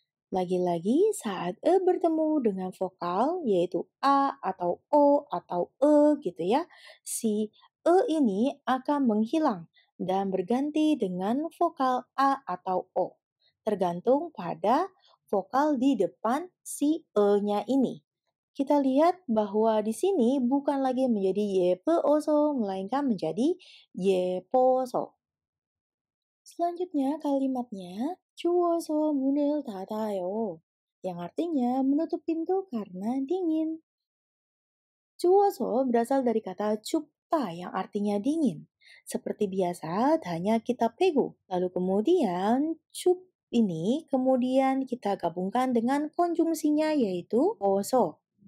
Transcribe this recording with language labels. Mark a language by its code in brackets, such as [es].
[id] Lagi-lagi saat e bertemu dengan vokal yaitu a atau o atau e gitu ya, si e ini akan menghilang dan berganti dengan vokal a atau o. Tergantung pada vokal di depan si e-nya ini. Kita lihat bahwa di sini bukan lagi menjadi yepeoso melainkan menjadi yeposo. Selanjutnya kalimatnya [ko] 추워서 문을 닫아요. [id] Yang artinya menutup pintu karena dingin. 추워서 berasal dari kata 춥다 yang artinya dingin. Seperti biasa, hanya kita pegu. Lalu kemudian 춥 ini kemudian kita gabungkan dengan konjungsinya yaitu oso.